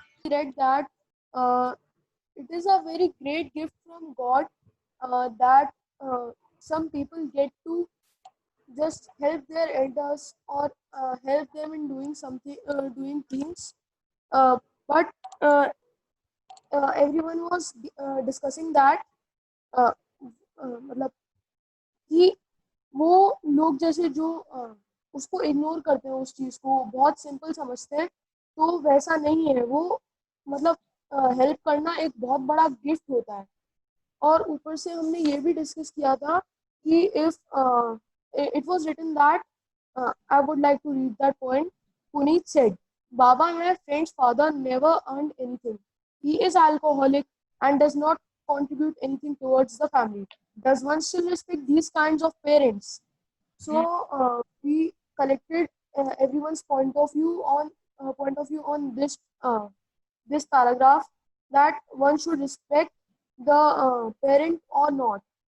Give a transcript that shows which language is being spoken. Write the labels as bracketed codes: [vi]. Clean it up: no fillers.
[en] read that it is a very great gift from God that some people get to just help their elders or help them in doing something, doing things. Uh, but everyone was discussing that uh, [hi] मतलब कि वो लोग जैसे जो उसको ignore करते हैं, उस चीज़ को बहुत सिंपल समझते हैं, तो वैसा नहीं है वो। मतलब हेल्प करना एक बहुत बड़ा गिफ्ट होता है। और ऊपर से हमने ये भी डिस्कस किया था कि [en] If it was written that I would like to read that point. Puneet said, Baba, my friend's father, never earned anything. He is alcoholic and does not contribute anything towards the family. Does one still respect these kinds of parents? So we collected everyone's point of view on this paragraph, that one should respect the parent or not.